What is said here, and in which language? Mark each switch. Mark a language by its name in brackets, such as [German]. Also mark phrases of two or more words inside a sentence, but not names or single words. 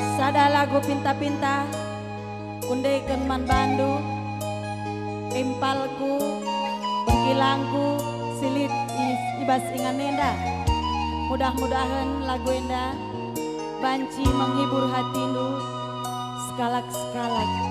[Batak Karo] Ada lagu pinta-pinta kundekeun man Bandu impalku bengkilangku silit ibas inganenda. Mudah-mudahan lagu enda banci menghibur hatindu sekalak-sekalak.